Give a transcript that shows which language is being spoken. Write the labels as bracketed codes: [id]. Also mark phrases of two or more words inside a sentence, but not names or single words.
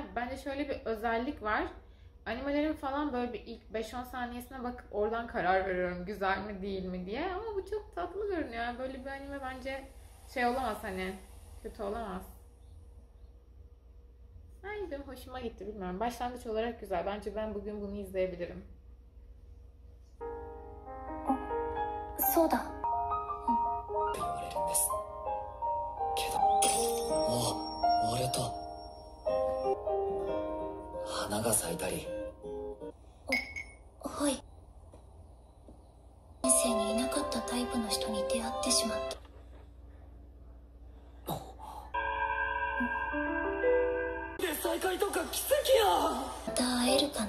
[tr] Bence şöyle bir özellik var. Animelerin falan böyle bir ilk 5-10 saniyesine bakıp oradan karar veriyorum güzel mi değil mi diye. Ama bu çok tatlı görünüyor. Yani böyle bir anime bence şey olamaz hani, kötü olamaz. Ay benim hoşuma gitti, bilmiyorum. Başlangıç olarak güzel. Bence ben bugün bunu izleyebilirim. [ja] そうだって言われるんですけど割れた花が咲いたりはい人生にいなかったタイプの人に出会ってしまったで再会とか奇跡やまた会えるかな